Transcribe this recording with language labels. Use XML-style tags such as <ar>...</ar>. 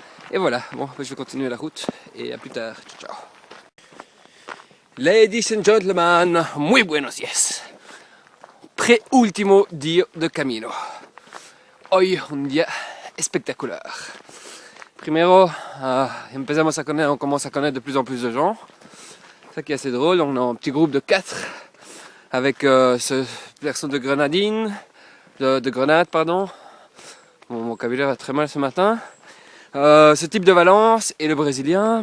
<fr>Et voilà, bon, je vais continuer la route et à plus tard, ciao.</fr> <en>Ladies and gentlemen,</en> <es>muy buenos días. Pre-último día de camino. Hoy un día espectacular.</es> <fr>Primero, on commence à connaître de plus en plus de gens. Ça qui est assez drôle, on a un petit groupe de 4 avec ce personne de Grenade, pardon. Mon vocabulaire est très mal ce matin. Ce type de Valence et le Brésilien.</fr>